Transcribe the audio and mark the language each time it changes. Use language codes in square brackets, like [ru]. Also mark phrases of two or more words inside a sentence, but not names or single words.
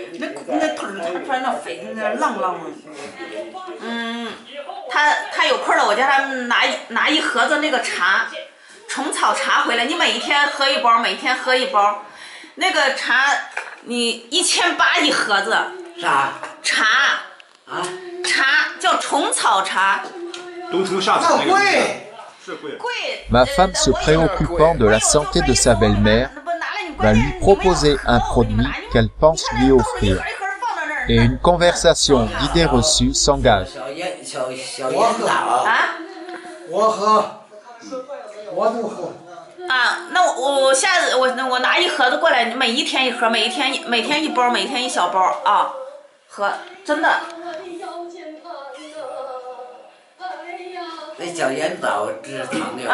[zh] 那腿儿穿那肥的那浪浪的。他有空了，我叫他拿一盒子那个茶，虫草茶回来，你每一天喝一包，每天喝一包。那个茶你1800一盒子。啥？茶。啊？茶叫虫草茶。冬虫夏草那个。贵。 [fr] Ma femme, se préoccupant de la santé de sa belle-mère, va lui proposer un produit qu'elle pense lui offrir. Et une conversation d'idées reçues s'engage. [zh] 我喝，我都喝。啊，那我下次我拿一盒子过来，每一天一盒，每天一包，每天一小包啊，喝，真的。那小烟枣治糖尿。